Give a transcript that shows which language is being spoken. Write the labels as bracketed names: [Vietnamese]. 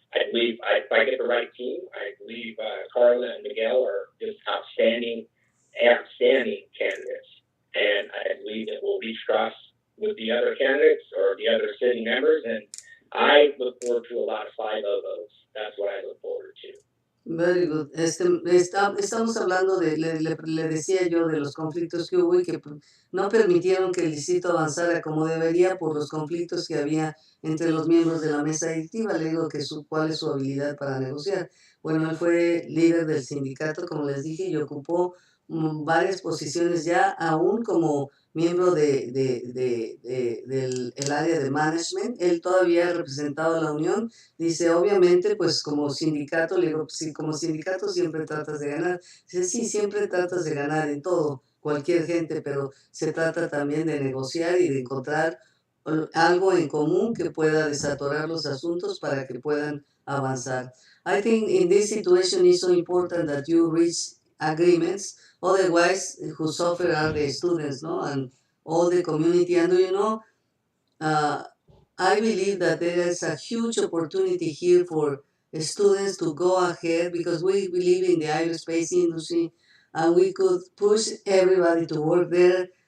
[English] I believe if I get the right team, I believe Carla and Miguel are just outstanding candidates. And I believe that we'll reach trust with the other candidates or the other city members. And I look forward to a lot of 5-0 votes. That's what I look forward to. Very good. [Spanish] Estamos hablando le decía yo de los conflictos que hubo y que no permitieron que el distrito avanzara como debería por los conflictos que había entre los miembros de la mesa directiva. Le digo que cuál es su habilidad para negociar. Bueno, él fue líder del sindicato, como les dije, y ocupó varias posiciones ya, aún como miembro del área de management. Él todavía ha representado a la unión. Dice, obviamente, pues como sindicato, le digo, sí, como sindicato siempre tratas de ganar. Dice, sí, siempre tratas de ganar en todo, cualquier gente, pero se trata también de negociar y de encontrar algo en común que pueda desatorar los asuntos para que puedan avanzar. [English] I think in this situation it's so important that you reach agreements. Otherwise, who suffer are the students, no, and all the community. And I believe that there is a huge opportunity here for students to go ahead, because we believe in the aerospace industry, and we could push everybody to work there.